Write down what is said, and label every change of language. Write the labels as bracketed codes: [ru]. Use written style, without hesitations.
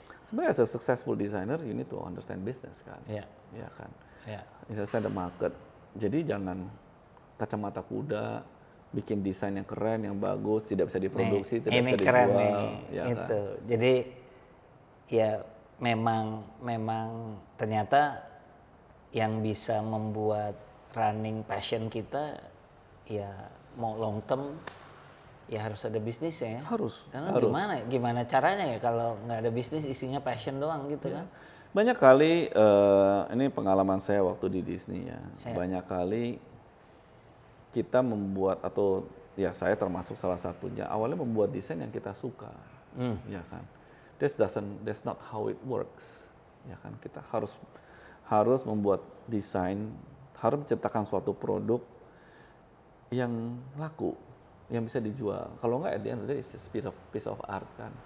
[en] Sebenarnya as a successful designer, you need to understand business kan. Yeah. [id] Ya kan. [en] Yeah. Understand the market. [id] Jadi jangan kacamata kuda, bikin desain yang keren, yang bagus, tidak bisa diproduksi, tidak bisa dijual. Keren nih. Ya itu. kan? Jadi ya memang ternyata yang bisa membuat running passion kita ya mau long term ya harus ada bisnisnya ya. Harus. Karena gimana caranya ya kalau nggak ada bisnis isinya passion doang gitu kan. Banyak kali ini pengalaman saya waktu di Disney ya. Banyak kali kita membuat atau ya saya termasuk salah satunya awalnya membuat desain yang kita suka. Ya kan. [en] That's not how it works. [id] Ya kan. Kita harus membuat desain, harus menciptakan suatu produk yang laku, yang bisa dijual. Kalau enggak, [en] at the end of the day, it's just piece of art kan.